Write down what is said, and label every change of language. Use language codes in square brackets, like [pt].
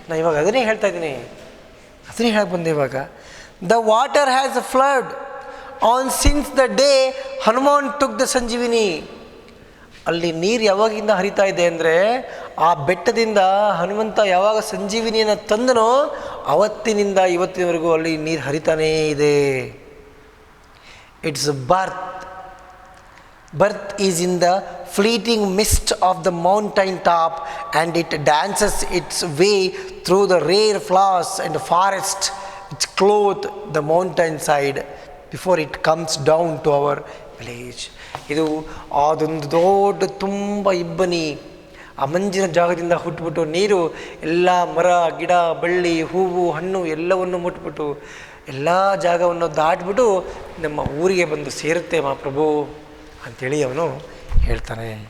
[kn] ನಾನು ಇವಾಗ ಅದನ್ನೇ ಹೇಳ್ತಾ ಇದ್ದೀನಿ, ಅದನ್ನೇ ಹೇಳಕ್ಕೆ ಬಂದೆ ಇವಾಗ. [en] The water has a flood on since the day Hanuman took the Sanjeevini. [kn] ಅಲ್ಲಿ ನೀರು ಯಾವಾಗಿಂದ ಹರಿತಾ ಇದೆ ಅಂದರೆ, ಆ ಬೆಟ್ಟದಿಂದ ಹನುಮಂತ ಯಾವಾಗ ಸಂಜೀವಿನಿಯನ್ನು ತಂದನೋ ಅವತ್ತಿನಿಂದ ಇವತ್ತಿನವರೆಗೂ ಅಲ್ಲಿ ನೀರು ಹರಿತಾನೇ ಇದೆ. [en] It's birth is in the fleeting mist of the mountain top, and it dances its way through the rare flowers and forest which clothe the mountain side before it comes down to our village. [kn] ಇದು ಅದೊಂದು ದೊಡ್ಡ ತುಂಬ ಇಬ್ಬನಿ, ಆ ಮಂಜಿನ ಜಾಗದಿಂದ ಹುಟ್ಟುಬಿಟ್ಟು ನೀರು ಎಲ್ಲ ಮರ ಗಿಡ ಬಳ್ಳಿ ಹೂವು ಹಣ್ಣು ಎಲ್ಲವನ್ನು ಮುಟ್ಬಿಟ್ಟು ಎಲ್ಲ ಜಾಗವನ್ನು ದಾಟ್ಬಿಟ್ಟು ನಮ್ಮ ಊರಿಗೆ ಬಂದು ಸೇರುತ್ತೆ ಮಹಾಪ್ರಭು ಅಂಥೇಳಿ ಅವನು ಹೇಳ್ತಾನೆ.